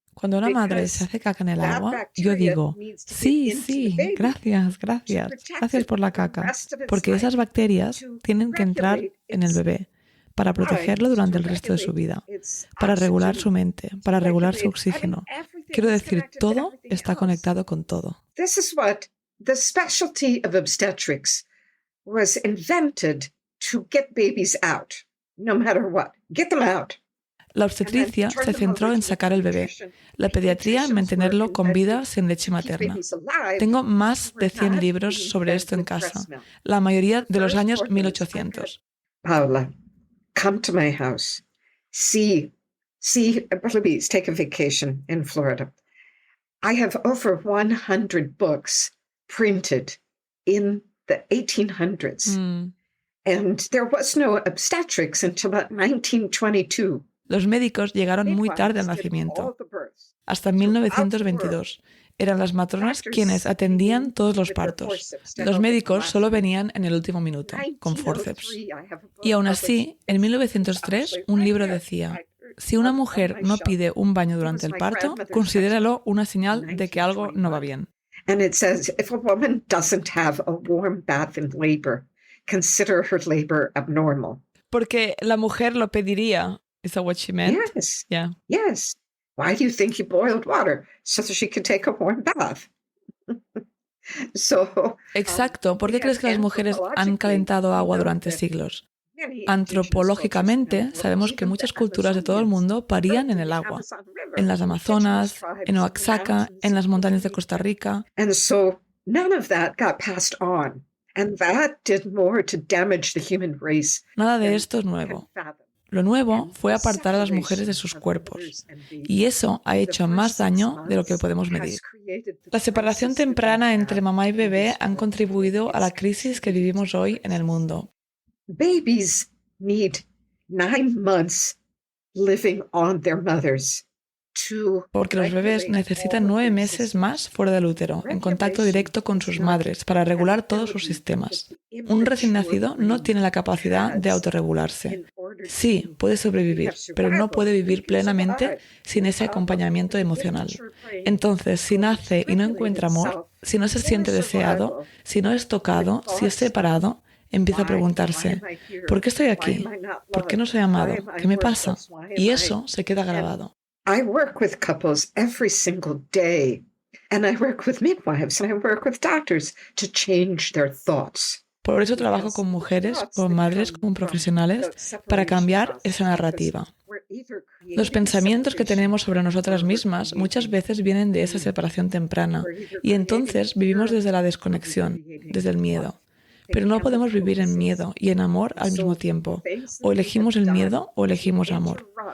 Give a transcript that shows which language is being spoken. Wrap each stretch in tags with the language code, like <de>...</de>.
<es>Cuando una madre se hace caca en el agua, yo digo, sí, gracias por la caca, porque esas bacterias tienen que entrar en el bebé. para protegerlo durante el resto de su vida, para regular su mente, para regular su oxígeno. Quiero decir, todo está conectado con todo.</es> <en>This is what the specialty of obstetrics was invented to get babies out, no matter what. Get them out.</en> <es>La obstetricia se centró en sacar el bebé, la pediatría en mantenerlo con vida sin leche materna. Tengo más de 100 libros sobre esto en casa, la mayoría de los años 1800.</es> <en>Paula, come to my house. See, please take a vacation in Florida. I have over 100 books printed in the 1800s. And there was no obstetrics until about 1922.</en> <es>Los médicos llegaron muy tarde al nacimiento, hasta 1922. Eran las matronas quienes atendían todos los partos. Los médicos solo venían en el último minuto, con forceps. Y aún así, en 1903, un libro decía: si una mujer no pide un baño durante el parto, considéralo una señal de que algo no va bien.</es> <en>And it says, if a woman doesn't have a warm bath in labor, consider her labor abnormal.</en> <es>Porque la mujer lo pediría.</es> <en>Is that what she meant? Yes. Yeah. Yes. Why do you think you boiled water? So that she could take a warm bath.</en> <es>Exacto. ¿Por qué crees que las mujeres han calentado agua durante siglos? Antropológicamente, sabemos que muchas culturas de todo el mundo parían en el agua. En las Amazonas, en Oaxaca, en las montañas de Costa Rica.</es> <en>And so none of that got passed on. And that did more to damage the human race.</en> <es>Nada de esto es nuevo. Lo nuevo fue apartar a las mujeres de sus cuerpos, y eso ha hecho más daño de lo que podemos medir. La separación temprana entre mamá y bebé han contribuido a la crisis que vivimos hoy en el mundo.</es> <en>Babies need 9 months living on their mothers.</en> <es>Porque los bebés necesitan 9 meses más fuera del útero, en contacto directo con sus madres, para regular todos sus sistemas. Un recién nacido no tiene la capacidad de autorregularse. Sí, puede sobrevivir, pero no puede vivir plenamente sin ese acompañamiento emocional. Entonces, si nace y no encuentra amor, si no se siente deseado, si no es tocado, si es separado, empieza a preguntarse: ¿por qué estoy aquí? ¿Por qué no soy amado? ¿Qué me pasa? Y eso se queda grabado.</es> <en>I work with couples every single day, and I work with midwives, and I work with doctors to change their thoughts.</en> <es>Por eso trabajo con mujeres, con madres, con profesionales, para cambiar esa narrativa. Los pensamientos que tenemos sobre nosotras mismas muchas veces vienen de esa separación temprana, y entonces vivimos desde la desconexión, desde el miedo. Pero no podemos vivir en miedo y en amor al mismo tiempo. O elegimos el miedo o elegimos amor.</es>